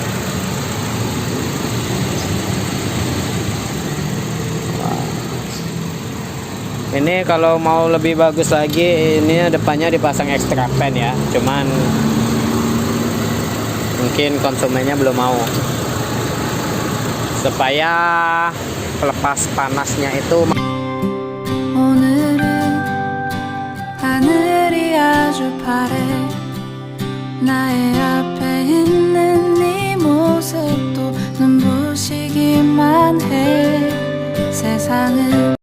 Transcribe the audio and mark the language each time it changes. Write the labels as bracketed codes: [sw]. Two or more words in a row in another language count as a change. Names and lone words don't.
[id] Ini kalau mau lebih bagus lagi, ini depannya dipasang [en] extra fan [id] ya, cuman mungkin konsumennya belum mau, supaya pelepas panasnya itu. [ko] 오늘은 하늘이 아주 파래 나의 앞에 있는 네 모습도 눈부시기만 해 세상은